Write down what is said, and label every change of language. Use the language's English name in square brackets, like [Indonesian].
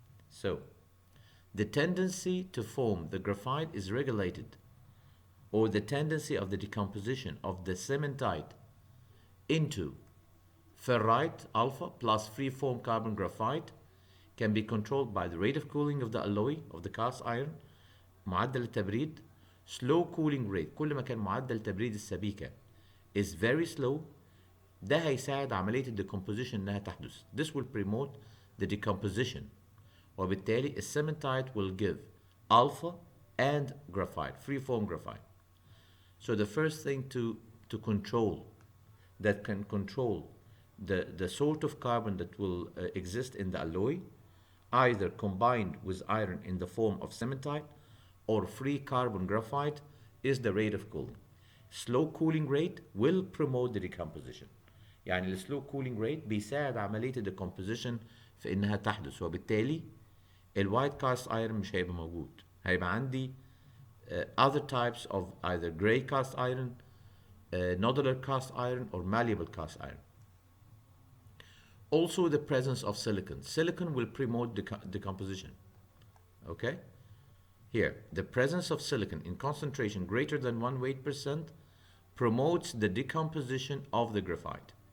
[English] So the tendency to form the graphite is regulated, or the tendency of the decomposition of the cementite into ferrite alpha plus free-form carbon graphite can be controlled by the rate of cooling of the alloy of the cast iron. [Arabic] معدل التبريد [English] slow cooling rate. [Arabic] كل ما كان معدل تبريد السبيكة [English] is very slow، [Arabic] ده هيساعد عملية الديكمبوزيشن انها تحدث. [English] This will promote the decomposition. وبالتالي الcementite will give alpha and graphite, free-form graphite. So the first thing to control, that can control the sort of carbon that will exist in the alloy, either combined with iron in the form of cementite or free carbon graphite, is the rate of cooling. Slow cooling rate will promote the decomposition. [Arabic] يعني السلو كولينج ريت بيساعد عملية الديكمبوزيشن في انها تحدث، وبالتالي الوايت كاست ايرون مش هيبقى موجود. هيبقى عندي [English] other types of either gray cast iron, nodular cast iron, or malleable cast iron. Also the presence of silicon. Silicon will promote decomposition. Okay? Here, the presence of silicon in concentration greater than 1 weight% promotes the decomposition of the graphite.